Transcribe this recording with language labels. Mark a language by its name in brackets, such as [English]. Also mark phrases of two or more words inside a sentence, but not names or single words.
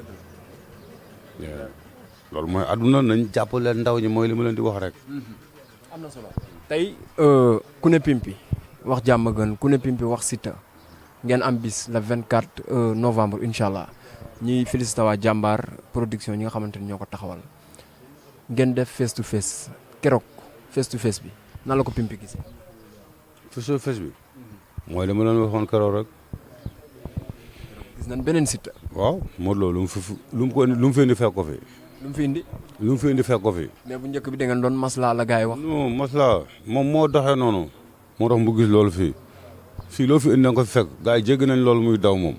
[Wolof] loolu mooy àdduna nañ jàppale ndaw ñi mooy li ma leen di wax rek. am na solo tey ku ne Pimpi wax jàmm gën ku ne Pimpi wax Siteu ngeen am bis le 24 novembre [Arabic] إن شاء الله [Wolof] ñuy félicité waa jàmbaar production ñi nga xamante ni ñoo ko taxawal ngeen def [English] face to face [Wolof] keroog [English] face to face [Wolof] bi nan la ko Pimpi gisee. [English] face to face [Wolof] bi. mooy li ma leen waxoon keroog rek. gis nañ beneen Siteu. waaw Modou Lo lu mu fi indi fekk ko fi. lu mu fi indi. lu mu fi indi fekk ko fi. mais bu njëkk bi da ngeen doon maslaa la gars yi wax. non maslaa moom moo doxee noonu. moo tax mu gis loolu fii fii loo fi indi nga ko fekk gars yi jéggi nañ loolu muy daw moom.